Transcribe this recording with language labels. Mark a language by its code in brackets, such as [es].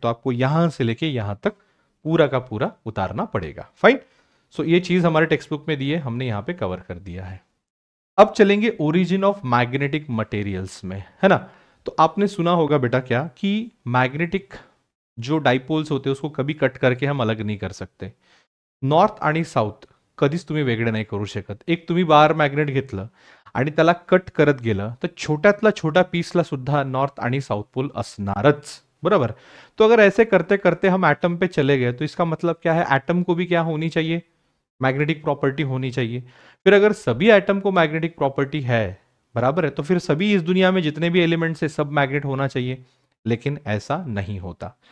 [hi] तो आपको यहां से लेके यहां तक पूरा का पूरा उतारना पड़ेगा, फाइन। सो ये चीज हमारे टेक्स्ट बुक में दी है, हमने यहां पे कवर कर दिया है। अब चलेंगे ओरिजिन ऑफ मैग्नेटिक मटेरियल्स में, है ना। तो आपने सुना होगा बेटा क्या कि मैग्नेटिक जो डायपोल्स होते हैं उसको कभी कट करके हम अलग नहीं कर सकते। [mr] नॉर्थ आणि साऊथ कधीच तुम्ही वेगळे नाही करू शकत। एक तुम्ही बार मॅग्नेट घेतलं आणि त्याला कट करत गेलं तर छोट्यातला छोटा पीसला सुद्धा नॉर्थ आणि साउथ पोल असणारच, बराबर। [hi] तो अगर ऐसे करते करते हम एटम पे चले गए तो इसका मतलब क्या है, एटम को भी क्या होनी चाहिए, मैग्नेटिक प्रॉपर्टी होनी चाहिए। फिर अगर सभी एटम को मैग्नेटिक प्रॉपर्टी है, बराबर है। तो फिर सभी इस दुनिया में जितने भी एलिमेंट्स है सब मैग्नेट होना चाहिए, लेकिन ऐसा नहीं होता।